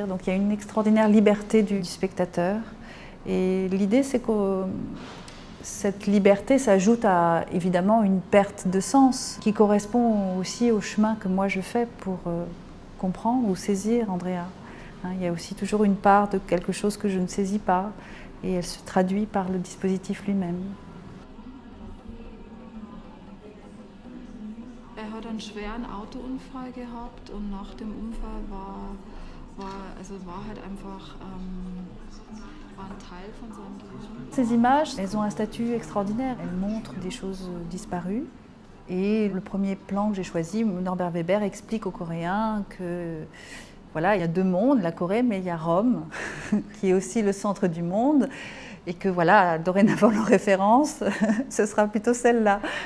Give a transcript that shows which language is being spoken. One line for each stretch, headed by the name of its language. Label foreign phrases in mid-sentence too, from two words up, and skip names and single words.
French: Donc il y a une extraordinaire liberté du spectateur. Et l'idée, c'est que cette liberté s'ajoute à, évidemment, une perte de sens qui correspond aussi au chemin que moi je fais pour comprendre ou saisir Andrea. Il y a aussi toujours une part de quelque chose que je ne saisis pas et elle se traduit par le dispositif lui-même.
German: Er hat einen schweren Autounfall gehabt und nach dem Unfall war halt einfach war ein Teil von seinem Leben.
French: Ces images, elles ont un statut extraordinaire. Elles montrent des choses disparues. Et le premier plan que j'ai choisi, Norbert Weber explique aux Coréens que voilà, il y a 2 mondes, la Corée, mais il y a Rome, qui est aussi le centre du monde, et que voilà, dorénavant leur référence, ce sera plutôt celle-là.